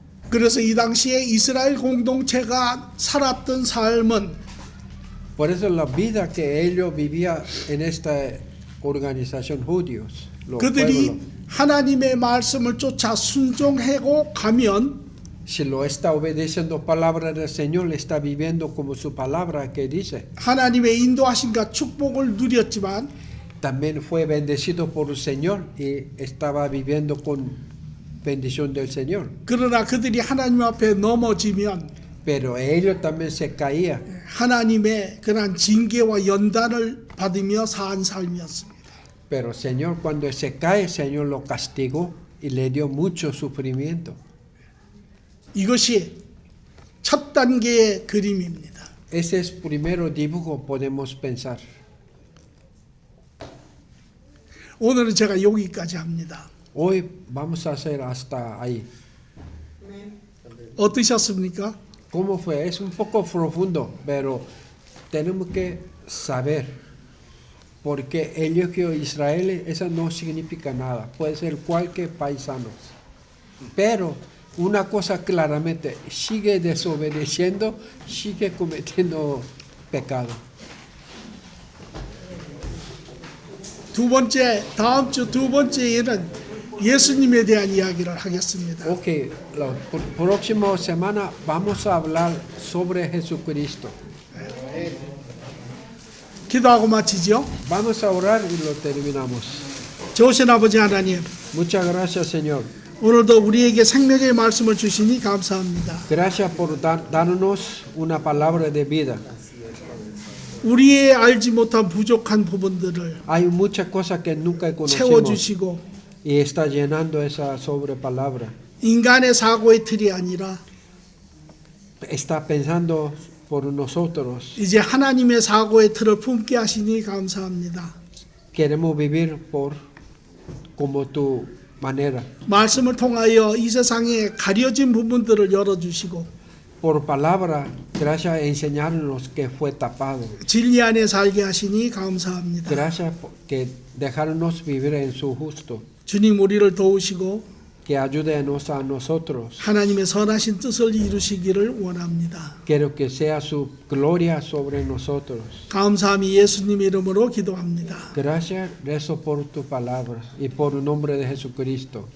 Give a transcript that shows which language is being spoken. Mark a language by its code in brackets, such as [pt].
[ko] 그래서 이 당시에 이스라엘 공동체가 살았던 삶은 [es] Por eso la vida que ellos vivían en esta organización judíos, los [ko] 그들이 [es] pueblos, [ko] 하나님의 말씀을 쫓아 순종하고 가면 [es] si lo está obedeciendo palabra del Señor, le está viviendo como su palabra que dice. [ko] 하나님의 인도하심과 축복을 누렸지만 [es] También fue bendecido por el Señor y estaba viviendo con bendición del Señor. [ko] 그러나 그들이 하나님 앞에 넘어지면 [es] Pero ellos también se caían. [ko] 하나님의 그런 징계와 연단을 받으며 산 삶이었습니다. [es] Pero el Señor, cuando se cae, el Señor lo castigó y le dio mucho sufrimiento. [ko] 이것이 첫 단계의 그림입니다. [es] Ese es el primer dibujo, podemos pensar. [ko] 오늘은 제가 여기까지 합니다. [es] Hoy vamos a hacer hasta ahí. [ko] 어떠셨습니까? [es] ¿Cómo fue? Es un poco profundo, pero tenemos que saber. Porque el elogio de Israel, eso no significa nada. Puede ser cualquier paisano. Pero una cosa claramente, sigue desobedeciendo, sigue cometiendo pecado. [ko] 다음 주 두 번째에는 예수님에 대한 이야기를 하겠습니다. [es] Ok, la próxima semana vamos a hablar sobre Jesucristo. [ko] 기도하고 마치죠. [es] Vamos a orar y lo terminamos. [ko] 좋으신 아버지 하나님, [es] Muchas gracias, Señor. [ko] 오늘도 우리에게 생명의 말씀을 주시니 감사합니다. [es] Gracias por darnos una palabra de vida. [ko] 우리의 알지 못한 부족한 부분들을 [es] Hay muchas cosas que nunca conocimos [ko] 채워주시고 [es] y está llenando esa sobre palabra. [ko] 인간의 사고의 틀이 아니라 [es] Está pensando por nosotros. [ko] 이제 하나님의 사고의 틀을 품게 하시니 감사합니다. [es] Queremos vivir por como tu manera. [ko] 말씀을 통하여 이 세상에 가려진 부분들을 열어주시고 [es] Por palabra, gracias a enseñarnos que fue tapado. [ko] 진리 안에 살게 하시니 감사합니다. [es] Gracias por que dejarnos vivir en su justo. [ko] 주님 우리를 도우시고 [es] Que ayúdenos a nosotros. [ko] 하나님의 선하신 뜻을 이루시기를 원합니다. [es] Quiero que sea su gloria sobre nosotros. [ko] 감사함이 예수님 이름으로 기도합니다. [es] Gracias, rezo por tu palabra y por el nombre de Jesucristo.